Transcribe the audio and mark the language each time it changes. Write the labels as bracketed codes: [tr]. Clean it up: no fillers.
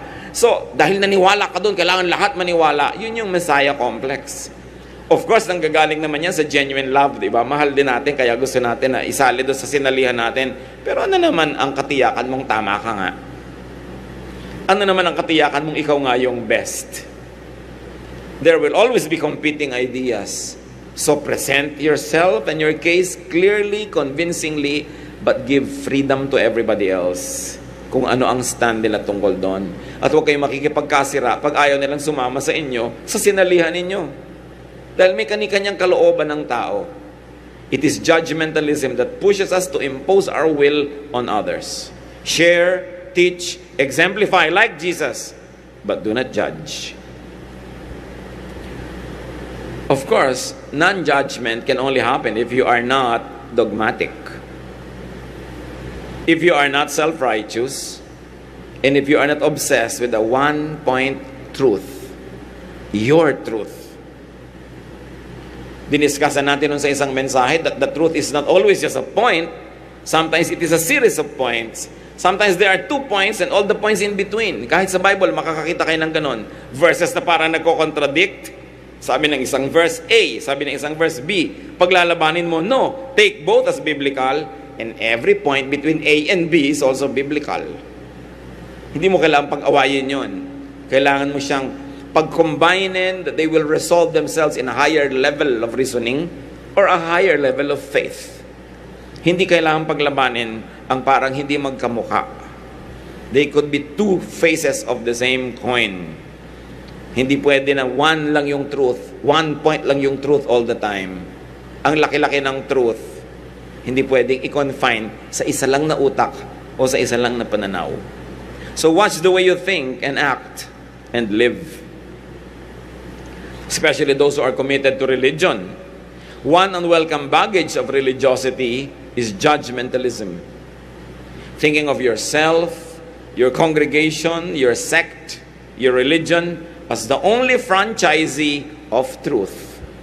[tl] So, dahil naniwala ka doon, kailangan lahat maniwala. Yun yung Messiah complex. [en] Of course, [tl] nanggagaling naman yan sa genuine love, di ba? Mahal din natin, kaya gusto natin na isali doon sa sinalihan natin. Pero ano naman ang katiyakan mong tama ka nga? Ano naman ang katiyakan mong ikaw nga yung best? [en] There will always be competing ideas. So present yourself and your case clearly, convincingly, but give freedom to everybody else [tl] kung ano ang stand nila tungkol doon. At huwag kayong makikipagkasira pag ayaw nilang sumama sa inyo, sa sinalihan ninyo. Dahil may kani-kanyang kalooban ng tao. [en] It is judgmentalism that pushes us to impose our will on others. Share, teach, exemplify like Jesus, but do not judge. Of course, non-judgment can only happen if you are not dogmatic. If you are not self-righteous, and if you are not obsessed with the one-point truth, your truth. [tl] Diniscusan natin nun sa isang mensahe [en] that the truth is not always just a point. Sometimes it is a series of points. Sometimes there are 2 points and all the points in between. [tl] Kahit sa Bible, makakakita kayo ng ganon. Verses na parang nagko-contradict. Sabi ng isang verse A, sabi ng isang verse B. Paglalabanin mo, no. [en] Take both as biblical, and every point between A and B is also biblical. [tl] Hindi mo kailangan pag-awayin yon. Kailangan mo siyang pag-combinin [en] that they will resolve themselves in a higher level of reasoning or a higher level of faith. [tl] Hindi kailangan paglabanin ang parang hindi magkamukha. [en] They could be two faces of the same coin. [tl] Hindi pwede na one lang yung truth, 1 point lang yung truth [en] all the time. [tl] Ang laki-laki ng truth, hindi pwedeng i-confine sa isa lang na utak o sa isa lang na pananaw. [en] So watch the way you think and act and live. Especially those who are committed to religion. One unwelcome baggage of religiosity is judgmentalism. Thinking of yourself, your congregation, your sect, your religion as the only franchisee of truth.